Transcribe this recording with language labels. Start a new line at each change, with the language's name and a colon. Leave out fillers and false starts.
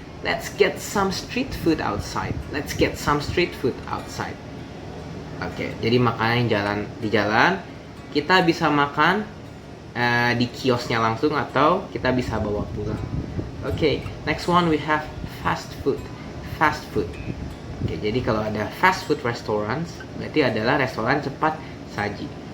English: Let's get some street food outside. Let's get some street food outside.
Indonesian: Oke, jadi makanan yang di jalan, kita bisa makan di kiosnya langsung atau kita bisa bawa pulang.
English: Oke, next one we have fast food. Fast food.
Indonesian: Oke, jadi kalau ada fast food restaurants, berarti adalah restoran cepat saji.